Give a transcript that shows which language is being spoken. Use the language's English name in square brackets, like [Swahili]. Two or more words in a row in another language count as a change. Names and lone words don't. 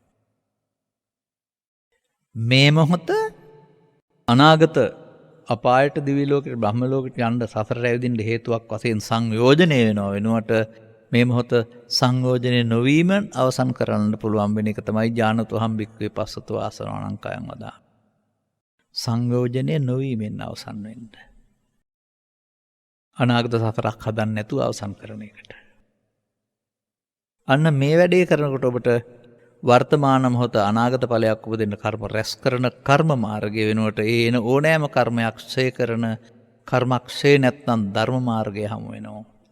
[Sinhala] මේ මොහොත අනාගත අපායට දිවි ලෝකෙට බ්‍රහ්ම ලෝකෙට යන්න සසර රැවදින්න හේතුවක් වශයෙන් සංයෝජනය වෙනවා වෙනුවට මේ මොහොත සංයෝජනය නොවීම අවසන් කරන්න පුළුවන් වෙන එක තමයි [Pali] ඥානතෝ හම්බික්කවේ පස්සතෝ ආසවානං කයං වදා. [Sinhala] සංයෝජනය නොවීමෙන් අවසන් වෙන්න. අනාගත සසරක් හදන්න නැතුව අවසන් කරන එකට. අන්න මේ වැඩේ කරනකොට ඔබට වර්තමාන මොහොත අනාගත ඵලයක් උපදින්න කර්ම රැස් කරන කර්ම මාර්ගය වෙනුවට ඒන ඕනෑම කර්මයක් ක්ෂය කරන කර්මක්ෂය නැත්නම් ධර්ම මාර්ගය හමු වෙනවා.